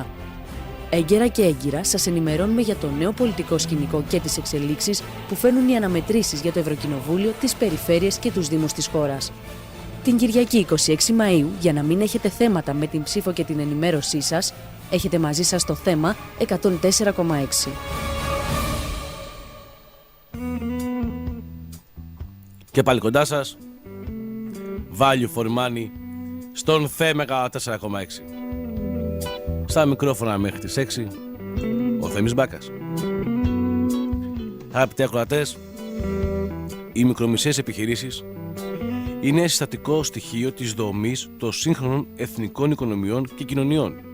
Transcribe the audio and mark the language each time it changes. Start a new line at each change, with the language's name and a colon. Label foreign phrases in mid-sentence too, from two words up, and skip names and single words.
Greek: Έγκαιρα και έγκυρα σας ενημερώνουμε για το νέο πολιτικό σκηνικό και τις εξελίξεις που φέρνουν οι αναμετρήσεις για το Ευρωκοινοβούλιο, τις περιφέρειες και τους δήμους της χώρας. Την Κυριακή 26 Μαΐου, για να μην έχετε θέματα με την ψήφο και την ενημέρωσή σας, έχετε μαζί σας το θέμα 104,6. Και πάλι κοντά σας,
English: value for money,
Greek: στον θέμα 104,6. Στα μικρόφωνα μέχρι τις 6, ο Θέμης Μπάκας. Αγαπητοί ακροατές, οι μικρομεσαίες επιχειρήσεις είναι συστατικό στοιχείο της δομής των σύγχρονων εθνικών οικονομιών και κοινωνιών.